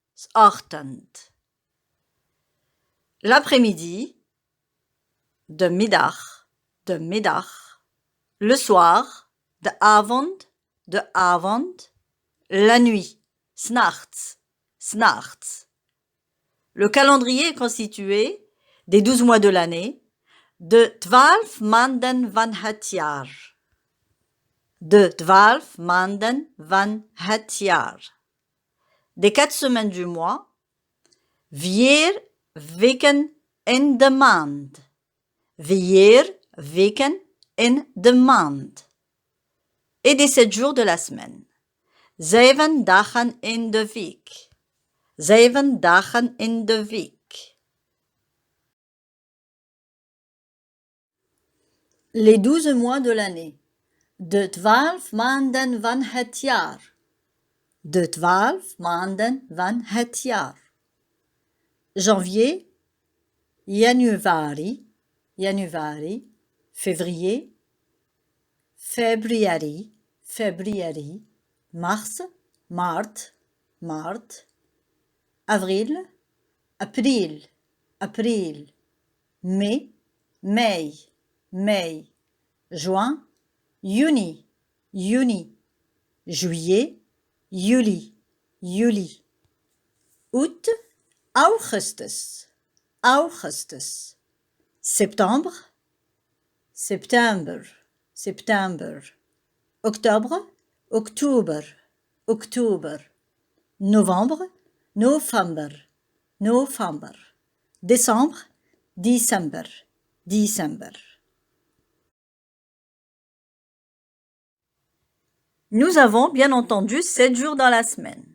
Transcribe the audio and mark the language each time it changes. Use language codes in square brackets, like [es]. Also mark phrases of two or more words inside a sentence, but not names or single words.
[fr] L'après-midi, [nl] de middag. [fr] Le soir, [nl] de avond. [fr] La nuit, s'nachts. Le calendrier est constitué des 12 mois de l'année, [nl] de 12 maanden van het jaar. [fr] Des 4 semaines du mois, [nl] 4 weken in de maand. 4 weken in de maand. [fr] Et des 7 jours de la semaine. [nl] 7 dagen in de week. 7 dagen in de week. [fr] Les 12 mois de l'année. [nl] De 12 maanden van het jaar. De 12 maanden van het jaar. [fr] Janvier, januari, février, februari, mars, maart, avril, april, mai, juin, juni, juillet, juli, août, augustus, septembre, octobre, novembre, décembre, Nous avons bien entendu 7 jours dans la semaine.